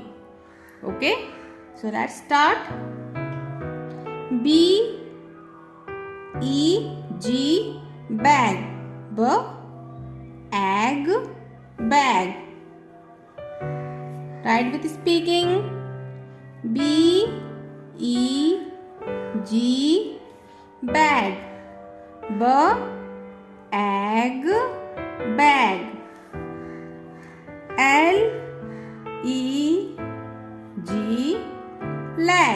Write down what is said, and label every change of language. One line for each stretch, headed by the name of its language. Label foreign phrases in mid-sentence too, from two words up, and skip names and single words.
English: Okay, so let's start. B E G, bag. B egg, bag. Write with speaking. B E G, bag. B egg, bag. L E G, leg.